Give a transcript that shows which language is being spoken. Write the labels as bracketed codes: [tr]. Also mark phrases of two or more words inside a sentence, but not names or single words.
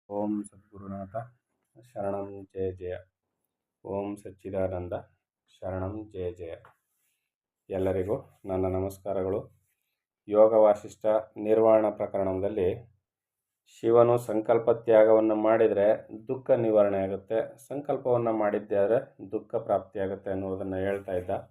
[sa] ಓಂ ಸದ್ಗುರುನಾಥ ಶರಣಂ ಜಯ ಜಯ. ಓಂ ಸಚ್ಚಿದಾನಂದ ಶರಣಂ ಜಯ ಜಯ. [kn] ಎಲ್ಲರಿಗೂ ನನ್ನ ನಮಸ್ಕಾರಗಳು. ಯೋಗ ವಾಸಿಷ್ಠ ನಿರ್ವಾಣ ಪ್ರಕರಣದಲ್ಲಿ ಶಿವನು ಸಂಕಲ್ಪ ತ್ಯಾಗವನ್ನು ಮಾಡಿದರೆ ದುಃಖ ನಿವಾರಣೆ ಆಗುತ್ತೆ, ಸಂಕಲ್ಪವನ್ನು ಮಾಡಿದ್ದೇ ಆದರೆ ದುಃಖ ಪ್ರಾಪ್ತಿಯಾಗುತ್ತೆ ಅನ್ನುವುದನ್ನು ಹೇಳ್ತಾ ಇದ್ದ.